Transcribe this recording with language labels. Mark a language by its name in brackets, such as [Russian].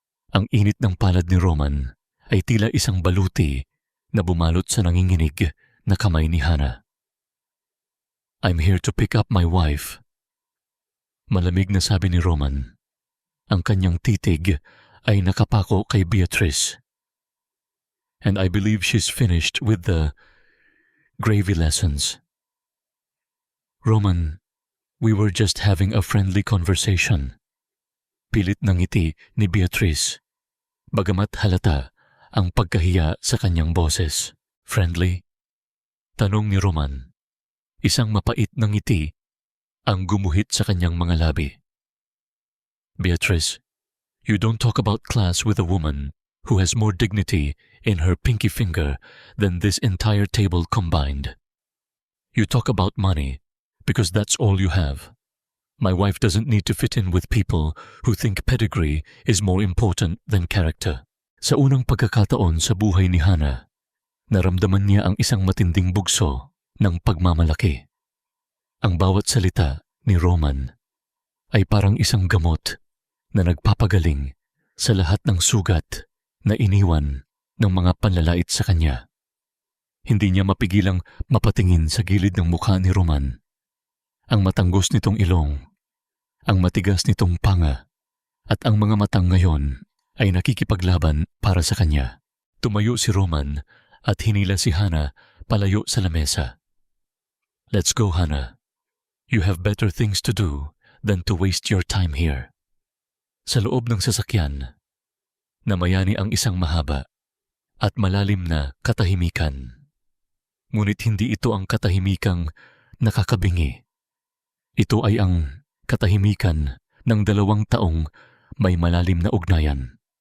[Filipino] Ang init ng palad ni Roman ay tila isang baluti na bumalot sa nanginginig na kamay ni Hana. [English] I'm here to pick up my wife. [Filipino] Malamig na sabi ni Roman. Ang kanyang titig ay nakapako kay Beatrice. [English] And I believe she's finished with the gravy lessons. Roman, we were just having a friendly conversation. [Filipino] Pilit ng ngiti ni Beatrice, bagamat halata ang pagkahiya sa kanyang boses. [English] Friendly? [Filipino] Tanong ni Roman. Isang mapait na ngiti ang gumuhit sa kanyang mga labi. [English] Beatrice, you don't talk about class with a woman who has more dignity in her pinky finger than this entire table combined. You talk about money because that's all you have. My wife doesn't need to fit in with people who think pedigree is more important than character. [Filipino] Sa unang pagkakataon sa buhay ni Hannah, naramdaman niya ang isang matinding bugso ng pagmamalaki. Ang bawat salita ni Roman ay parang isang gamot na nagpapagaling sa lahat ng sugat na iniwan ng mga panlalait sa kanya. Hindi niya mapigilang mapatingin sa gilid ng mukha ni Roman. Ang matanggos nitong ilong, ang matigas nitong panga, at ang mga matang ngayon ay nakikipaglaban para sa kanya. Tumayo si Roman at hinila si Hannah palayo sa lamesa. [English] Let's go, Hannah. You have better things to do than to waste your time here. [Filipino] Sa loob ng sasakyan, namayani ang isang mahaba at malalim na katahimikan. Ngunit hindi ito ang katahimikang nakakabingi. Ito ay ang katahimikan ng 2 taong may malalim na ugnayan.